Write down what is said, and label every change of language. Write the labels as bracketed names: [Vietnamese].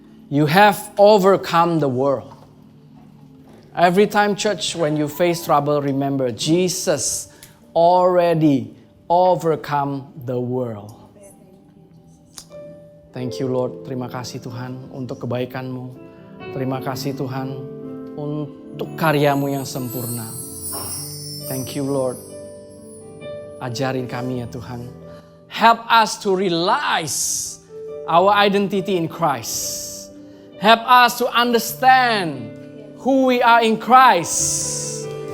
[English] You have overcome the world. Every time church when you face trouble, remember Jesus already overcome the world. Thank you Lord. [Indonesian] Terima kasih Tuhan untuk kebaikan-Mu. Terima kasih Tuhan untuk karya-Mu yang sempurna. [English] Thank you Lord. [Indonesian] Ajarin kami ya Tuhan. [English] Help us to realize our identity in Christ. Help us to understand who we are in Christ.